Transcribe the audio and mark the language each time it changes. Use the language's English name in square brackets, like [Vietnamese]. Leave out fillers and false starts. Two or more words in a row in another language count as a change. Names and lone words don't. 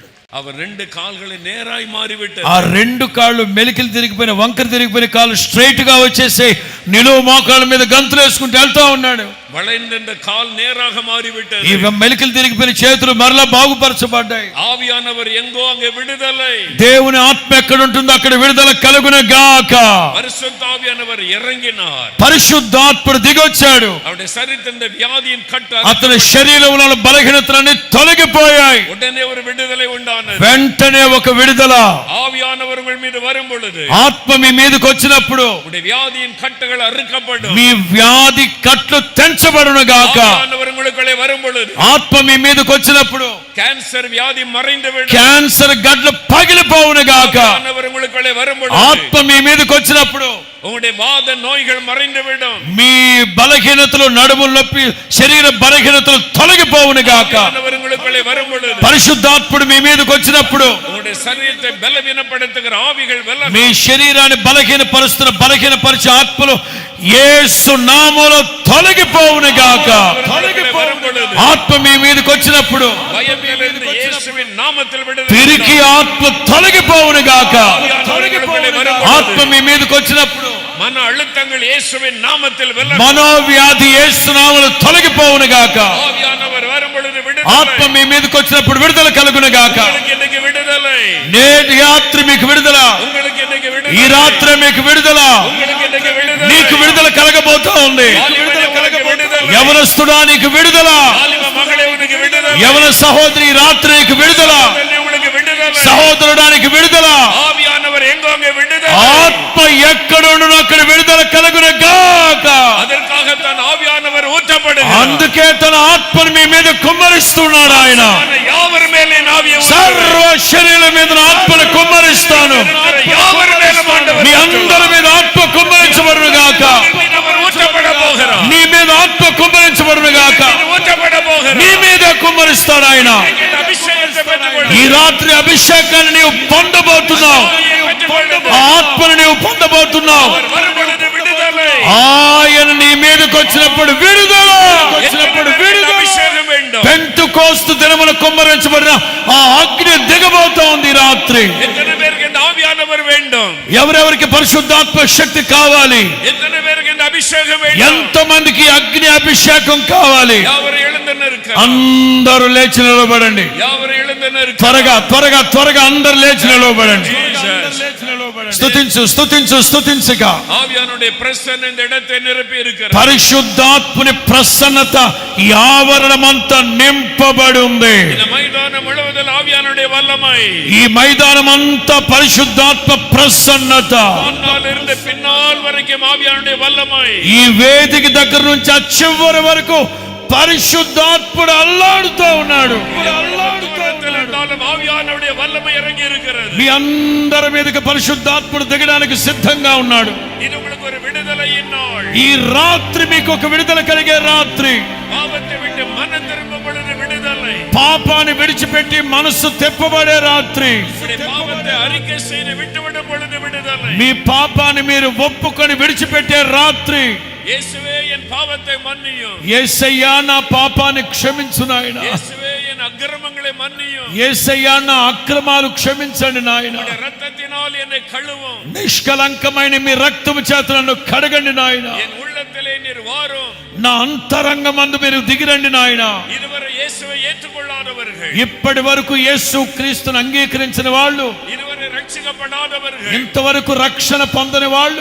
[Tamil] அவர் 2 கால்களை நேராய் மாறிவிட்டது. [Telugu] ఆ 2 కాళ్ళు మెలికలు తిరిగిపోయిన వంకర తిరిగిపోయిన కాళ్ళు స్ట్రైట్ గా వచ్చేసి నిలువు మోకాళ్ళ మీద గంతులు వేసుకుంటూ వెళ్తా ఉన్నాడు. [Tamil] வளைந்த கால் நேராக மாறிவிட்டது. [Telugu] ఈ మెలికలు తిరిగిపోయిన చేతులు మరలా బాగుపరచబడ్డాయి. [Tamil] ஆவியானவர் எங்கோ அங்கே விடுதலை. [Telugu] దేవుని ఆత్మ ఎక్కడ ఉంటుందో అక్కడ విడుదల కలుగును గాక. [Tamil] பரிசுத்த ஆவியானவர் இறங்கினார். [Telugu] పరిశుద్ధాత్ముడు దిగొచ్చాడు. [Tamil] அவருடைய சரீரத்தின் வியாதியின் கட்டு [Telugu] అతని శరీరంలో ఉన్న బలహీనతలన్నీ తొలగిపోయాయి. [Tamil] உடனே ஒரு விடுதலை உண்டானது. [Telugu] వెంటనే ఒక విడుదల. [Tamil] ஆவியானவர் உங்கள் மீது வரும் பொழுது, [Telugu] ఆత్మ మీ మీదకి వచ్చినప్పుడు [Tamil] உங்களுடைய வியாதியின் கட்டுகள் அறுக்கப்படும். [Telugu] మీ వ్యాధి కట్లు తెంచబడతాయి. కుమ్మరించబడును గాక. [Tamil] ஆவியானவர் உங்களுக்குள்ளே வரும் பொழுது [Telugu] ఆత్మ మీ మీదకి వచ్చినప్పుడు [Tamil] கேன்சர் வியாதி மறைந்து விடும். [Telugu] క్యాన్సర్ గడ్డలు పగిలిపోవును గాక. [Tamil] ஆவியானவர் உங்களுக்குள்ளே வரும் பொழுது [Telugu] ఆత్మ మీ మీదకి వచ్చినప్పుడు [Tamil] உங்களுடைய வாத நோய்கள் மறைந்து விடும். [Telugu] మీ బలహీనతలు, నడుముల నొప్పి, శరీర బలహీనతలు తొలగిపోవును గాక. [Tamil] ஆவியானவர் உங்களுக்குள்ளே வரும் பொழுது [Telugu] పరిశుద్ధాత్ముడు మీ మీదకి వచ్చినప్పుడు [Tamil] உங்களுடைய சரீரத்தை பலவீனப்படுத்துகிற ஆவிகள் [Telugu] మీ శరీరాన్ని బలహీనపరిచే ఆత్మలు యేసు నామములో తొలగిపోవును గాక. ఆత్మ మీ మీదకి వచ్చినప్పుడు [Tamil] பயத்திலிருந்து இயேசுவின் நாமத்தில் விடுதலை. [Telugu] పిరికి ఆత్మ తొలగిపోవును గాక. ఆత్మ మీ మీదకి వచ్చినప్పుడు [Tamil] மன அழுத்தங்கள் இயேசுவின் நாமத்தில் வெல்ல. [Telugu] మనోవ్యాధి యేసు నామములో తొలగిపోవును గాక. [Tamil] ஆவியானவர் வரும் பொழுது விடுதலை. [Telugu] ఆత్మ మీ మీదకి వచ్చినప్పుడు విడుదల కలుగును గాక. [Tamil] உங்களுக்கு இன்னைக்கு விடுதலை. [Telugu] నేటి రాత్రి మీకు విడుదల. [Tamil] உங்களுக்கு இன்னைக்கு விடுதலை. [Telugu] ఈ రాత్రి మీకు విడుదల. [Tamil] உங்களுக்கு இன்னைக்கு விடுதலை. [Telugu] నీకు విడుదల కలగబోతా ఉంది. యవనస్తుడా నీకు విడుదల. [Tamil] வாலிப மகளே உனக்கு விடுதலை. [Telugu] యవన సహోదరి ఈ రాత్రి నీకు విడుదల. [Tamil] உங்களுக்கு விடுதலை. [Telugu] సహోదరుడా నీకు విడుదల. [Tamil] ஆவியானவர் எங்கோங்க விடுதலை. [Telugu] ఆత్మ ఎక్కడుండునో అక్కడ విడుదల కలుగును గాక. [Tamil] அதற்காகத்தான் ஆவியானவர் ஊற்றப்படுகிறார். [Telugu] అందుకే తన ఆత్మను మీ మీద కుమ్మరిస్తున్నాడు ఆయన. [Tamil] யாவர் மேலே ஆவியை [Telugu] సర్వ శరీరం మీద ఆత్మను కుమ్మరిస్తాను. [Tamil] யாவர் மேலே ஆண்டவர் [Telugu] మీ అందరి మీద ఆత్మ కుమ్మరించబడును గాక. [Tamil] ஊற்றப்பட போகிறார். [Telugu] నీ మీద ఆత్మ కుమ్మరించబడును గాక. [Tamil] ஊற்றப்பட போகிறார். [Telugu] నీ మీద కుమ్మరిస్తాడు ఆయన. [Tamil] அபிஷேகத்தை பெற்றுக்கொள். [Telugu] ఈ రాత్రి అభిషేకాన్ని నీవు పొందబోతున్నావు. ఆ ఆత్మను నీవు పొందబోతున్నావు. [Tamil] அவர் வரும் பொழுது விடுதலை. [Telugu] ఆయన నీ మీదకి వచ్చినప్పుడు విడుదల. [Tamil] அபிஷேகம் வேண்டும். [Telugu] పెంతెకోస్తు దినమున కుమ్మరించబడిన ఆ అగ్ని దిగబోతా ఉంది రాత్రి. [Tamil] எத்தனை பேருக்கு இந்த ஆவியானவர் வேண்டும்? [Telugu] ఎవరెవరికి పరిశుద్ధాత్మ శక్తి కావాలి? [Tamil] எத்தனை பேருக்கு இந்த அபிஷேகம் வேண்டும்? [Telugu] ఎంతమందికి అగ్ని అభిషేకం కావాలి? [Tamil] யாவர் எழுந்து நிற்க. [Telugu] అందరూ లేచి నిలబడండి. [Tamil] யாவர் எழுந்து நிற்க. [Telugu] త్వరగా అందరూ లేచి నిలబడండి. స్తుతించుగా [Tamil] ஆவியானுடைய பிரசன்னம் இந்த இடத்தை நிரப்பி இருக்கிறது. [Telugu] పరిశుద్ధాత్ముని ప్రసన్నత ఈ ఆవరణమంతా నింపబడి ఉంది. [Tamil] இந்த மைதானம் முழுவதும் ஆவியானுடைய வல்லமை. [Telugu] ఈ మైదానం అంతా పరిశుద్ధాత్మ ప్రసన్నత. [Tamil] முன்னாலிருந்து பின்னால் வரைக்கும் ஆவியானுடைய வல்லமை. [Telugu] ఈ వేదిక దగ్గర నుంచి ఆ చివరి వరకు పరిశుద్ధాత్ముడు అల్లాడుతూ ఉన్నాడు. [Tamil] ஆவியானுடைய வல்லமை இறங்கி இருக்கிறது. [Telugu] మీ అందరి మీదకి పరిశుద్ధాత్ముడు దిగడానికి సిద్ధంగా ఉన్నాడు. [Tamil] இது உங்களுக்கு ஒரு விடுதலையின் நாள். [Telugu] ఈ రాత్రి మీకు ఒక విడుదల కలిగే రాత్రి. [Tamil] பாவத்தை விட்டு மனம் திரும்பும் பொழுது விடுதலை. [Telugu] పాపాన్ని విడిచిపెట్టి మనస్సు తెప్పబడే రాత్రి. [Tamil] பாவத்தை அறிக்கை செய்து விட்டுவிடும் பொழுது விடுதலை. [Telugu] మీ పాపాన్ని మీరు ఒప్పుకొని విడిచిపెట్టే రాత్రి. [Tamil] இயேசுவே என் பாவத்தை மன்னியும். [Telugu] యేసయ్యా నా పాపాన్ని క్షమించు నాయనా. [Tamil] இயேசுவே என் அக்கிரமங்களை மன்னியும். [Telugu] యేసయ్యా నా అక్రమాలు క్షమించండి నాయనా. [Tamil] உம்முடைய இரத்தத்தினால் என்னை கழுவும். [Telugu] నిష్కలంకమైన మీ రక్తము చేత నన్ను కడగండి నాయనా. [Tamil] என் உள்ளத்திலே நீர் வாரும். [Telugu] నా అంతరంగమందు మీరు దిగిరండి నాయనా. [Tamil] இதுவரை இயேசுவை ஏற்றுக்கொள்ளாதவர்கள், [Telugu] ఇప్పటి వరకు యేసు క్రీస్తును అంగీకరించిన వాళ్ళు, [Tamil] இதுவரை ரட்சிக்கப்படாதவர்கள், [Telugu] ఇంతవరకు రక్షణ పొందని వాళ్ళు